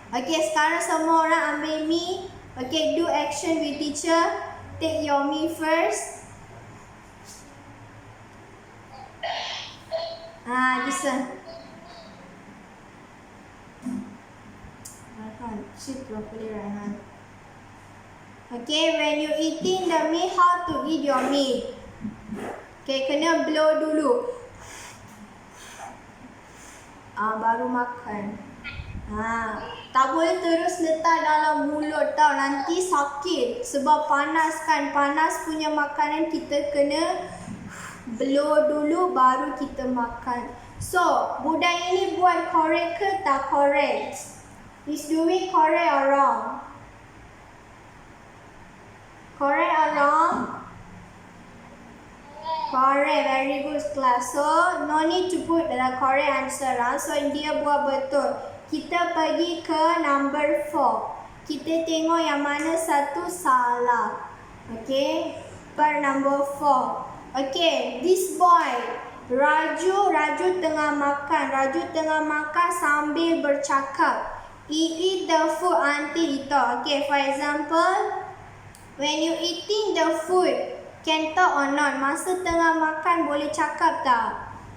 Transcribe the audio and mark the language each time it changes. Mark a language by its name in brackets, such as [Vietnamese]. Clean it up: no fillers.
[Malay] Okay, sekarang semua orang ambil mee. [English] Okay, do action with teacher. Take your mee first. This one. Raihan, sit properly, Raihan. Okay, when you eating the mee, how to eat your mee? [Malay] Okay, kena blow dulu. Baru makan. Tak boleh terus letak dalam mulut tau, nanti sakit sebab panas kan. Panas punya makanan kita kena blow dulu baru kita makan. So, budak ini buat correct ke tak correct? [English] Is doing correct or wrong? Correct or wrong? Correct, very good class. So, no need to put the correct answer. [Malay] So, dia buat betul. Kita pergi ke number 4. Kita tengok yang mana satu salah. [English] Okay, per number 4. Okay, this boy, Raju [Malay] tengah makan sambil bercakap. [English] He eat the food until itu. Okay, for example, when you eating the food, can talk or not? [Malay] Masa tengah makan boleh cakap tak?